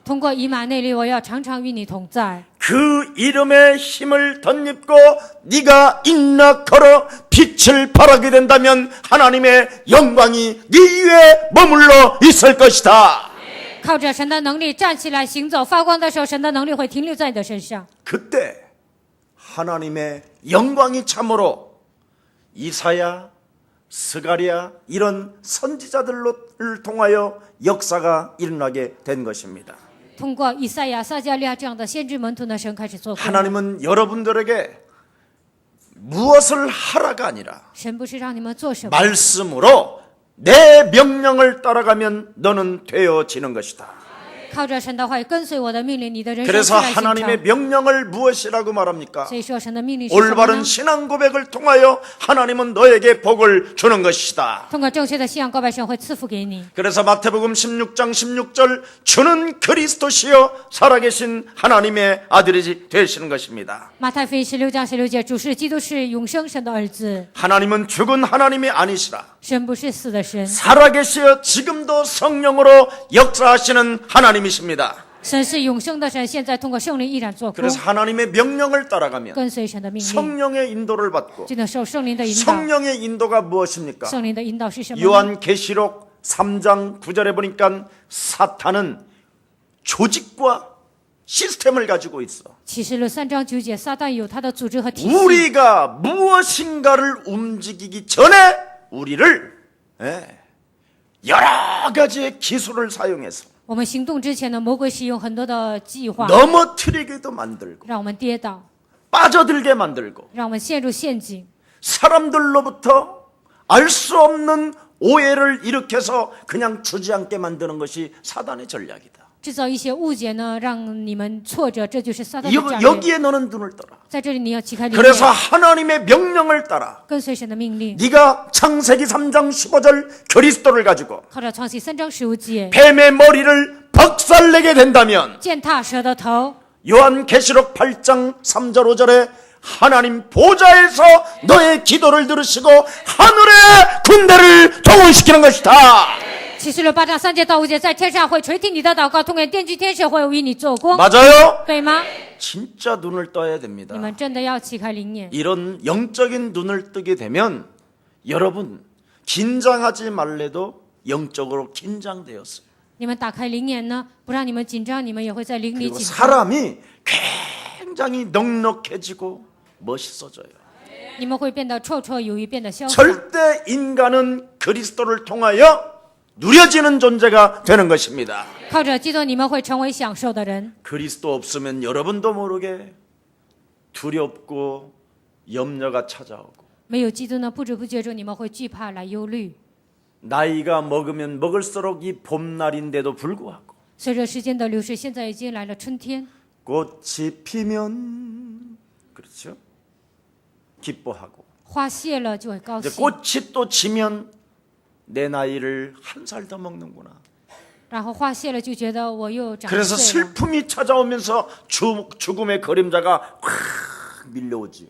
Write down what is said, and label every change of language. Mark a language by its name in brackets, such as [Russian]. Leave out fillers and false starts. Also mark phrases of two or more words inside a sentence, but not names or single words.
[Chinese] 通过以马内利，我要常常与你同在。 [Korean] 그 이름의 힘을 덧입고 네가 인나 걸어 빛을 발하게 된다면 하나님의 영광이 네 위에 머물러 있을 것이다. [Chinese] 靠着神的能力站起来行走发光的时候，神的能力会停留在你的身上。 [Korean] 그때 하나님의 영광이 참으로 이사야, 스가랴 이런 선지자들을 통하여 역사가 일어나게 된 것입니다. [Chinese] 通过以赛亚、撒迦利亚这样的先知门徒呢，神开始做工。 [Korean] 하나님은 여러분들에게 무엇을 하라가 아니라 [Chinese] 神不是让你们做什么， [Korean] 말씀으로 내 명령을 따라가면 너는 되어지는 것이다. [Chinese] 靠着神的话语跟随我的命令，你的人生 [Korean] 그래서 [Chinese] 自然形 [Korean] 하나님의 [Chinese] 成。 [Korean] 명령을 무엇이라고 말합니까? [Chinese] 所以说，神的命令是什么 [Korean] 올바른 [Chinese] 呢？ [Korean] 신앙 고백을 통하여 하나님은 너에게 복을 주는 것이다. [Chinese] 通过正确的信仰告白，神会赐福给你。 [Korean] 그래서 마태복음 16장 16절 주는 그리스도시요 살아계신 하나님의 아들이 되시는 것입니다. [Chinese] 马太福音16章16节，主是基督，是永生神的儿子。 [Korean] 하나님은 죽은 하나님이 아니시라. [Chinese] 神不是死的神， [Korean] 살아계시어 지금도 성령으로 역사하시는 하나님이십니다. [Chinese] 神是永生的神，现在通过圣灵依然做工， [Korean] 그래서 하나님의 명령을 따라가면 [Chinese] 跟随神的命令， [Korean] 성령의 인도를 받고 [Chinese] 就能受圣灵的引导。 [Korean] 성령의 인도가 무엇입니까? [Chinese] 圣灵的引导是什么呢？ [Korean] 요한계시록 3장 9절에 보니까 사탄은 조직과 시스템을 가지고 있어. [Chinese] 启示录3章9节，撒旦有他的组织和体系。 [Korean] 우리가 무엇인가를 움직이기 전에 우리를 여러 가지의 기술을 사용해서 [Chinese] 我们行动之前呢，魔鬼使用很多的计划， [Korean] 넘어뜨리게도 만들고 [Chinese] 让我们跌倒， [Korean] 빠져들게 만들고 [Chinese] 让我们陷入陷阱， [Korean] 사람들로부터 알 수 없는 오해를 일으켜서 그냥 주지 않게 만드는 것이 사단의 전략이다. [Chinese] 制造一些误解呢，让你们挫折，这就是撒旦的战略。 [Korean] 여기에 너는 눈을 떠라. [Chinese] 在这里你要启开灵 [Korean] 그래서 [Chinese] 眼， [Korean] 하나님의 명령을 따라 [Chinese] 跟随神的命令， [Korean] 네가 창세기 3장 15절 그리스도를 가지고 [Chinese] 靠着创世3章15节， [Korean] 뱀의 머리를 박살내게 된다면 [Chinese] 践踏蛇的头。 [Korean] 요한계시록 8장 3절 5절에 하나님 보좌에서 너의 기도를 들으시고 하늘의 군대를 동원시키는 것이다. [Chinese] 启示录8章3节到5节，在天上会垂听你的祷告，通过电锯天使会为你做工， [Korean] 맞아요? [Chinese] 对吗？ [Korean] 진짜 눈을 떠야 됩니다. [Chinese] 你们真的要启开灵眼。 [Korean] 이런 영적인 눈을 뜨게 되면 여러분 긴장하지 말래도 영적으로 긴장되었어요. [Chinese] 你们打开灵眼呢，不让你们紧张，你们也会在灵里 [Korean] 그리고 [Chinese] 紧张。 [Korean] 사람이 굉장히 넉넉해지고 멋있어져요. [Chinese] 你们会变得绰绰有余，变得潇洒。 [Korean] 절대 인간은 그리스도를 통하여 누려지는 존재가 되는 것입니다. [Chinese] 靠着基督，你们会成为享受的人。 [Korean] 그리스도 없으면 여러분도 모르게 두렵고 염려가 찾아오고 [Chinese] 没有基督呢，不知不觉中你们会惧怕来忧虑。 [Korean] 나이가 먹으면 먹을수록 이 봄날인데도 불구하고 [Chinese] 随着时间的流逝，现在已经来了春天， [Korean] 꽃이 피면 그렇죠? 기뻐하고 [Chinese] 花谢了就会高 [Korean] 이제 [Chinese] 兴， [Korean] 꽃이 또 지면 내 나이를 한 살 더 먹는구나. [Chinese] 然后花谢了就觉得我又长 [Korean] 그래서 [Chinese] 岁了。 [Korean] 슬픔이 찾아오면서 죽음의 그림자가 확 밀려오지요.